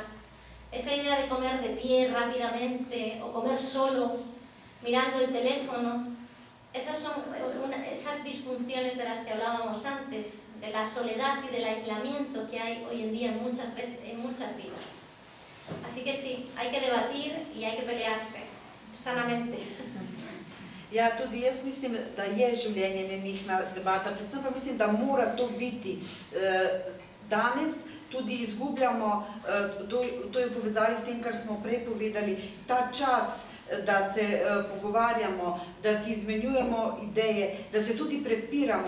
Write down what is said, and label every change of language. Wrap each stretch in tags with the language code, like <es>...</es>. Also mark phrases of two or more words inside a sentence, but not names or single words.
<es>Esa idea de comer de pie rápidamente o comer solo, mirando el teléfono, esas son esas disfunciones de las que hablábamos antes, de la soledad y del aislamiento que hay hoy en día en muchas vidas. Así que sí, hay que debatir y hay que pelearse sanamente.</es> <sl>Ja, tudi jaz mislim, da je življenje nenehna debata, predvsem pa mislim, da mora to biti. Danes tudi izgubljamo, to je v povezavi s tem, kar smo prej povedali, ta čas, da se pogovarjamo, da si izmenjujemo ideje, da se tudi prepiramo.</sl>